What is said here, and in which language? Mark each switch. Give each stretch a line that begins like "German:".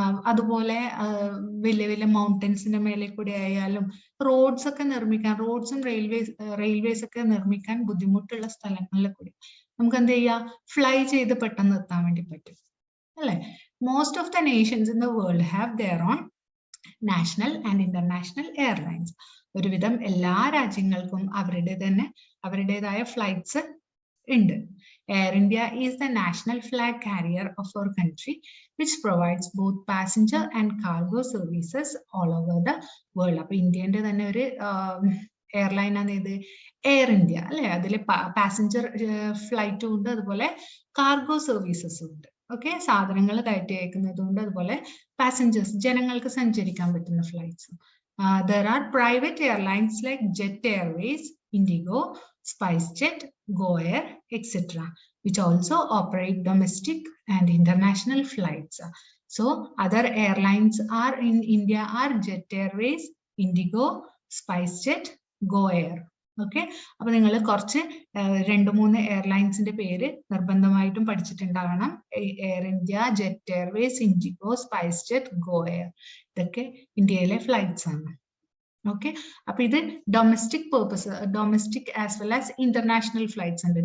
Malayalam: അതുപോലെ വലിയ വലിയ മൗണ്ടൻസിന്റെ മേലെ കൂടെ ആയാലും റോഡ്സ് ഒക്കെ നിർമ്മിക്കാൻ, റോഡ്സും റെയിൽവേസ് ഒക്കെ നിർമ്മിക്കാൻ ബുദ്ധിമുട്ടുള്ള സ്ഥലങ്ങളിൽ കൂടി നമുക്ക് എന്ത് ചെയ്യാം? ഫ്ലൈ ചെയ്ത് പെട്ടെന്ന് എത്താൻ വേണ്ടി പറ്റും അല്ലെ.
English: Most of the nations in the world have their own national and international airlines.
Malayalam: ഒരുവിധം എല്ലാ രാജ്യങ്ങൾക്കും അവരുടേതായ ഫ്ലൈറ്റ്സ് ഉണ്ട്.
English: Air India is the national flag carrier of our country, which provides both passenger and cargo services all over the world.
Malayalam: അപ്പൊ ഇന്ത്യന്റെ തന്നെ ഒരു airline ആണ് ഇത് എയർ ഇന്ത്യ അല്ലെ. അതിൽ പാസഞ്ചർ ഫ്ലൈറ്റും ഉണ്ട്, അതുപോലെ കാർഗോ സർവീസസും ഉണ്ട്. ഓക്കെ, സാധനങ്ങൾ കയറ്റി അയക്കുന്നതുകൊണ്ട്, അതുപോലെ പാസഞ്ചേഴ്സ് ജനങ്ങൾക്ക് സഞ്ചരിക്കാൻ പറ്റുന്ന ഫ്ലൈറ്റ്സും.
English: There are private airlines like Jet Airways, Indigo, SpiceJet, GoAir, etc., which also operate domestic and international flights. So other airlines are in India are Jet Airways, Indigo, SpiceJet, GoAir.
Malayalam: Okay, അപ്പൊ നിങ്ങൾ കുറച്ച് 2-3 എയർലൈൻസിന്റെ പേര് നിർബന്ധമായിട്ടും പഠിച്ചിട്ടുണ്ടാകണം. Air India, jet Airways, IndiGo, SpiceJet, GoAir. ഇതൊക്കെ ഇന്ത്യയിലെ flights ആണ്. Okay, അപ്പൊ ഇത് domestic purpose,
English: domestic as well as international flights
Malayalam: ഉണ്ട്.